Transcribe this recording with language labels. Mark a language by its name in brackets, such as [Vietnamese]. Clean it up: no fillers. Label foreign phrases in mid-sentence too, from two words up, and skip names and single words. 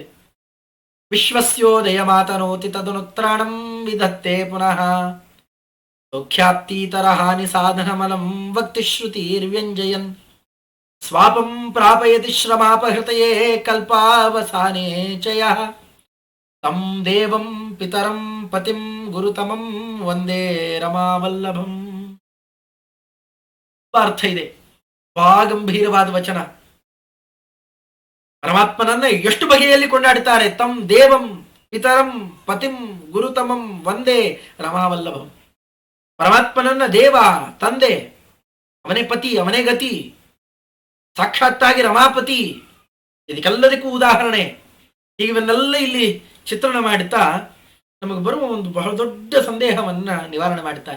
[Sanskrit] ವಿಶ್ವಸ್ಯೋದಯ ಮಾತನೋತಿ ತದನುತ್ರಾಣಂ ವಿಧತ್ತೆ ಪುನಃ ಸೌಖ್ಯಾಪ್ತೀತರ ಹಾನಿ ಸಾಧನಮಲಂ ವಕ್ತಿಶ್ರುತಿರ್ವ್ಯಂಜಯನ್ ಸ್ವಾಪಂ ಪ್ರಾಪಯತಿ ಶ್ರಮಾಪಹೃತಯೇ ಕಲ್ಪಾವಸಾನೇ ಚಯ ತಂ ದೇವಂ ಪಿತರಂ ಪತಿಂ ಗುರುತಮಂ ವಂದೇ ರಮಾವಲ್ಲಭಂ. [Kannada] ಅರ್ಥ ಇದೆ, ಬಹಳ ಗಂಭೀರವಾದ ವಚನ. ಪರಮಾತ್ಮನನ್ನ ಎಷ್ಟು ಬಗೆಯಲ್ಲಿ ಕೊಂಡಾಡುತ್ತಾರೆ. [Sanskrit] ತಂ ದೇವಂ ಪಿತರಂ ಪತಿಂ ಗುರುತಮಂ ವಂದೇ ರಮಾವಲ್ಲಭಂ. [Kannada] ಪರಮಾತ್ಮನನ್ನ ದೇವ, ತಂದೆ, ಅವನೇ ಪತಿ, ಅವನೇ ಗತಿ, ಸಾಕ್ಷಾತ್ತಾಗಿ ರಮಾಪತಿ, ಇದಕ್ಕೆಲ್ಲದಕ್ಕೂ ಉದಾಹರಣೆ. ಇವನ್ನೆಲ್ಲ ಇಲ್ಲಿ ಚಿತ್ರಣ ಮಾಡುತ್ತಾ ನಮಗೆ ಬರುವ ಒಂದು ಬಹಳ ದೊಡ್ಡ ಸಂದೇಹವನ್ನ ನಿವಾರಣೆ ಮಾಡುತ್ತಾರೆ.